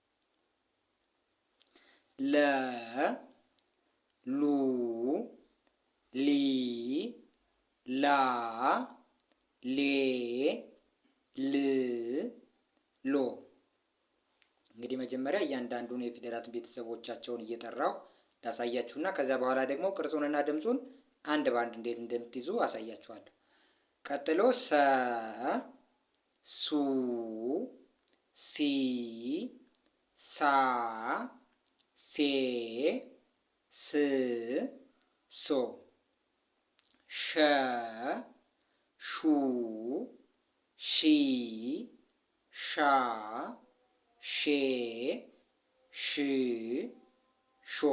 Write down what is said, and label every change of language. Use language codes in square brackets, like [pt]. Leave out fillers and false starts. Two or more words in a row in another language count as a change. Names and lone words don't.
[am] ለ፣ ሉ፣ ሊ፣ ላ፣ ሌ፣ ል፣ ሎ። እንግዲህ መጀመሪያ እያንዳንዱን የፊደላት ቤተሰቦቻቸውን እየጠራው ላሳያችሁና ከዚያ በኋላ ደግሞ ቅርጹንና ድምጹን አንድ ባንድ እንዴት እንደምትይዙ አሳያችኋለሁ። ቀጥሎ ሰ፣ ሱ፣ ሲ፣ ሳ፣ ሴ፣ ስ፣ ሶ። ሸ፣ ሹ፣ ሺ፣ ሻ፣ ሼ፣ ሽ፣ ሾ።